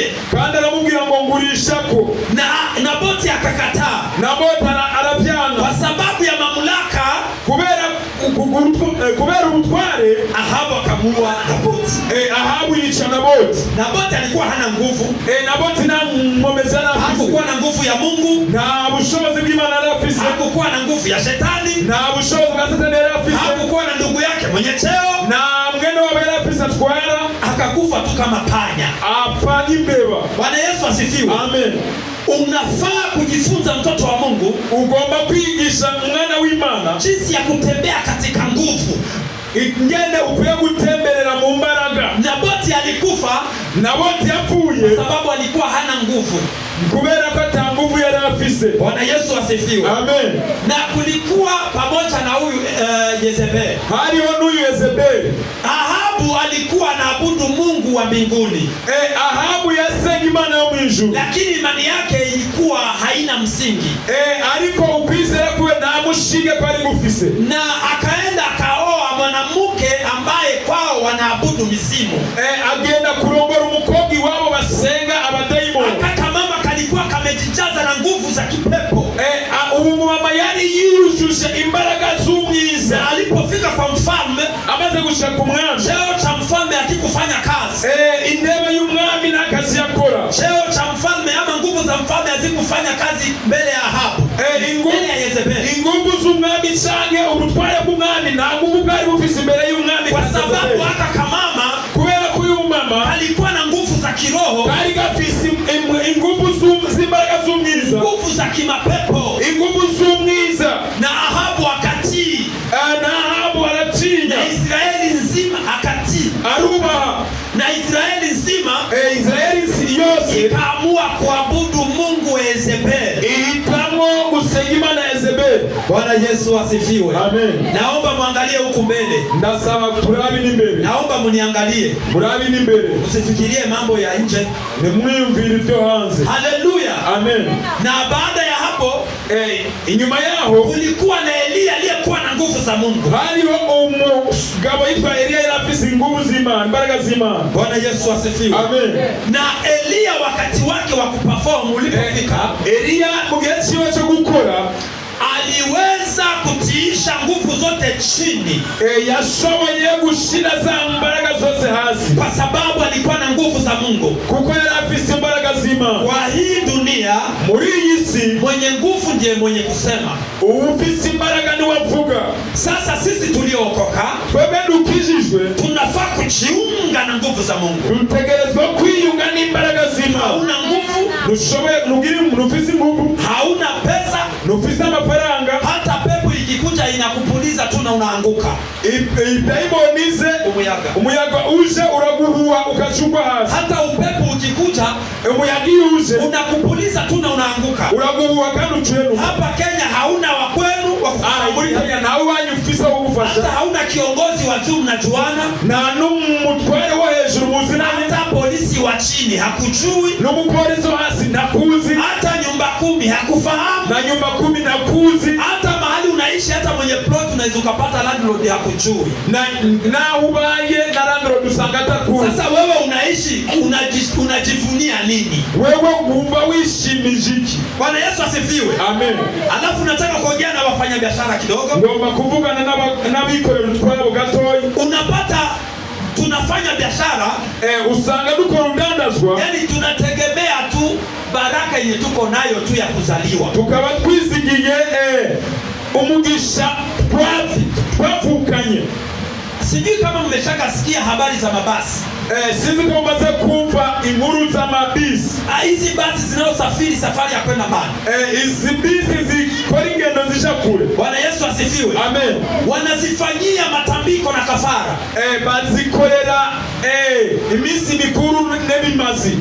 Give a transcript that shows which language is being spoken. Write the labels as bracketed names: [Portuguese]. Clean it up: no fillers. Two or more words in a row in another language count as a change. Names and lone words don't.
[Rundi] Kandi aramubwira ngo ngurishako. [Swahili] Na Naboti akakataa. [Rundi] Naboti aravyanga. [Swahili] Kwa sababu ya mamlaka, [Rundi] kubera ubutware, [Swahili] Ahabu akamuua Naboti. [Rundi] Ahabu yica Naboti. [Swahili] Naboti alikuwa hana nguvu. [Rundi] Naboti nta ngombe zari afise. [Swahili] Hakukuwa na nguvu ya Mungu. [Rundi] Nta bushobozi bw'Imana yari afise. [Swahili] Hakukuwa na nguvu ya shetani. [Rundi] Nta bushobozi bwa Satani yari afise. [Swahili] Hakukuwa na ndugu yake mwenye cheo. [Rundi] Na mwene wabo yari afise atwara. [Swahili] Akakufa tu kama panya. [Rundi] Apfa nk'imbeba. [Swahili] Bwana Yesu asifiwe. Amen. Unafaa kujifunza, mtoto wa Mungu, [Rundi] ugomba kwigisha mwana w'Imana [Swahili] jinsi ya kutembea katika nguvu. [Rundi] Ingene ukwiye gutemberera mu mbaraga. [Swahili] Naboti alikufa. [Rundi] Naboti yapfuye [Swahili] sababu alikuwa hana nguvu. [Rundi] Kubera ko ata nguvu yari afise. [Swahili] Bwana Yesu asifiwe. Amen. Na kulikuwa pamoja na huyu Yezebeli. [Rundi] Hariho n'uyu Yezebeli. [Swahili] Ahabu alikuwa anaabudu Mungu wa mbinguni. [Rundi] Ahabu yasenga Imana yo mwijuru. [Swahili] Lakini imani yake ilikuwa haina msingi. [Rundi] Ariko ukwizera kwe nta mushinge kwari gufise. [Swahili] Na akaenda akaoa mwanamke ambaye kwao wanaabudu misimu. [Rundi] Agenda kurongora umukobwa iwabo basenga abadayimoni. [Swahili] Akakamama kalikuwa kamejijaza na nguvu za kipepo. [Rundi] Ubu mama yari yujuje imbaraga z'umwiza. [Swahili] Na alipofika kwa mfalme, [Rundi] amaze gushaka umwami, [Swahili] cheo cha mfalme hakikufanya kazi. [Rundi] Intebe y'umwami n'akazi yakora. [Swahili] Cheo cha mfalme ama nguvu za mfalme hazikufanya kazi mbele ya Ahabu. Mbele ya Yezebeli. [Rundi] Inguvu z'umwami canke ubutware bw'umwami nta nguvu bwari bufise imbere y'umwami. [Swahili] Kwa sababu aka kamama, [Rundi] kubera ko uyu mama [Swahili] alikuwa na nguvu za kiroho, [Rundi] kari gafise inguvu z'imbaraga z'umwiza, [Swahili] nguvu za kimapepo, [Rundi] inguvu z'umwiza. [Swahili] Na Ahabu akatii. [Rundi] Na Ahabu aratinya. [Swahili] Na Israeli nzima akatii. [Rundi] Arubaha. [Swahili] Na Israeli nzima, [Rundi] Israeli yose [Swahili] ikaamua kuabudu Mungu wa Yezebeli. [Rundi] Ihitamwo gusenga Imana ya Yezebeli. [Swahili] Bwana Yesu asifiwe. Amen. Naomba muangalie huku mbele. [Rundi] Ndasaba turabi n'imbere. [Swahili] Naomba muniangalie. [Rundi] Murabi n'imbere. [Swahili] Usifikirie mambo ya nje. [Rundi] Nimwiyumvire ibyo hanze. [Swahili] Haleluya. Amen. Na baada ya hapo, [Rundi] inyuma yaho [Swahili] kulikuwa na Eliya aliyekuwa na nguvu za Mungu. [Rundi] Hariho umugabo yitwa Eliya yari afise inguvu z'Imana, imbaraga z'Imana. [Swahili] Bwana Yesu asifiwe. Amen. Na Eliya wakati wake wa kuperform ulipofika, [Rundi] Eliya mu gihe cyiwe cyo gukora [Swahili] aliweza kutiisha nguvu zote chini. [Rundi] Yashoboye gushira za mbaraga zose hasi, [Swahili] kwa sababu alikuwa na nguvu za Mungu. [Rundi] Kuko yari afise imbaraga z'Imana. [Swahili] Kwa hii dunia, [Rundi] muri iyi si, [Swahili] mwenye nguvu ndiye mwenye kusema. [Rundi] Ufise imbaraga ni wavuga. [Swahili] Sasa sisi tuliookoka, [Rundi] twebwe dukijijwe, [Swahili] tunafaa kujiunga na nguvu za Mungu. [Rundi] Dutegerezwa kwiyunga n'imbaraga z'Imana. [Swahili] Hauna nguvu, [Rundi] nushoboye nguvu, [Swahili] hauna pesa, [Rundi] nufise amafaranga, [Swahili] hata pepo ikikuja inakupuliza tu na unaanguka. [Rundi] Daimonize umuyaga uje uraguhuha ukachukwa hasi. [Swahili] Hata upepo ukikuja [Rundi] umuyaga uje [Swahili] unakupuliza tu na unaanguka. [Rundi] Uraguhuha kandi ucuyenu. [Swahili] Hapa Kenya hauna wa kwenu wa kukusaidia. [Rundi] Muri Kenya nawe wanyu ufisa wo gufasha. [Swahili] Hata hauna kiongozi wa juu mnajuana. [Rundi] Na n'umutware wo hejuru muzinanye. [Swahili] Hata polisi wa chini hakujui. [Rundi] N'umupolisi hasi nakuzi. [Swahili] Hata nyumba 10 hakufahamu. [Rundi] Na nyumba 10 nakuzi. [Swahili] Hata mahali unaishi hata mwenye plot unaweza ukapata landlord hakujui. [Rundi] Na ubaye na landlord usanga atakuzi. [Swahili] Sasa wewe unaishi unajivunia nini? [Rundi] Wewe umva wishimije iki? [Swahili] Bwana Yesu asifiwe. Amen. Alafu nataka kuongea na wafanyabiashara kidogo. [Rundi] Ngomba kuvugana n'abikorera utwabo gatoyi. [Swahili] Unapata tunafanya biashara [Rundi] usanga dukora urudandazwa. [Swahili] Yani tunategemea tu baraka yenye tuko nayo tu ya kuzaliwa. [Rundi] Tukaba twizigiye umugisha twavukanye. [Swahili] Sijui kama mmeshakasikia habari za mabasi. Sisi kama [Rundi] mbaze kumva inkuru za mabisi. [Swahili] Hizi basi zinazosafiri safari ya kwenda mbali. [Rundi] Hizi bisi zikora ingendo zisha kule. [Swahili] Bwana Yesu asifiwe. Amen. Wanazifanyia matambiko na kafara. [Rundi] Bazikorera imisi mikuru n'ebimazi.